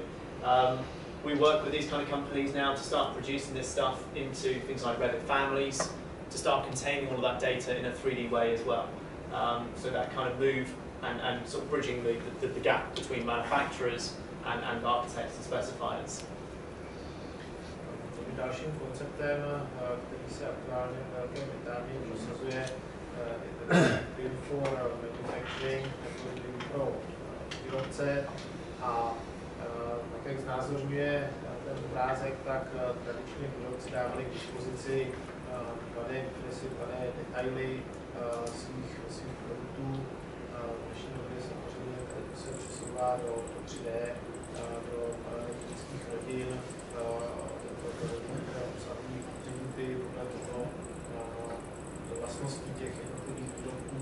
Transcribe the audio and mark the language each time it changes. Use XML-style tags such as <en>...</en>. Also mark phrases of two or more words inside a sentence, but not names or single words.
<en>We work with these kind of companies now to start producing this stuff into things like Revit families, to start containing all of that data in a 3D way as well. So that kind of move and sort of bridging the gap between manufacturers and architects and specifiers.</en> <cs>Dalším konceptem, který se aktuálně v Velké Británii prosazuje, je</cs> <en>BIM for manufacturing,</en> <cs>nebo BIM pro výrobce. A tak jak znázorňuje ten obrázek, tak tradičně výrobci dávali k dispozici dané detaily svých produktů. V dnešní době samozřejmě se přesouvá do 3D, do elektrických rodin, které obsahují atributy podle toho do vlastností těch jednotlivých výrobků.</cs>